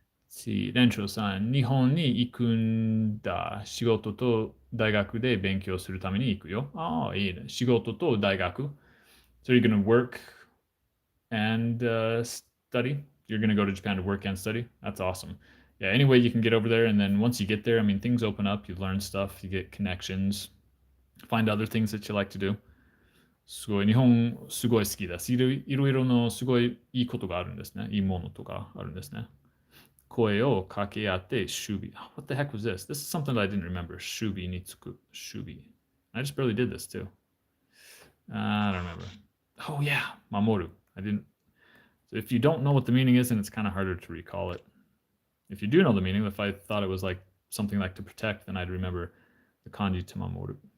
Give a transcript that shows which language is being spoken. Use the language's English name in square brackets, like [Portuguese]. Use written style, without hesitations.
[Japanese] See, Rencho-san, 日本に行くんだ。仕事と大学で勉強するために行くよ。ああ、いいね。仕事と大学。 [English] So you're going to work and study? You're going to go to Japan to work and study? That's awesome. Yeah, any way you can get over there, and then once you get there, I mean, things open up, you learn stuff, you get connections, find other things that you like to do. [Japanese] すごい、日本すごい好きです。いろいろのすごいいいことがあるんですね。いいものとかあるんですね。声を掛け合って守備。 [English] What the heck was this? This is something that I didn't remember. [Japanese] 守備につく。守備. [English] I just barely did this too. I don't remember. Oh yeah, mamoru. I didn't. So if you don't know what the meaning is, then it's kind of harder to recall it. If you do know the meaning, if I thought it was like something like to protect, then I'd remember the kanji to mamoru.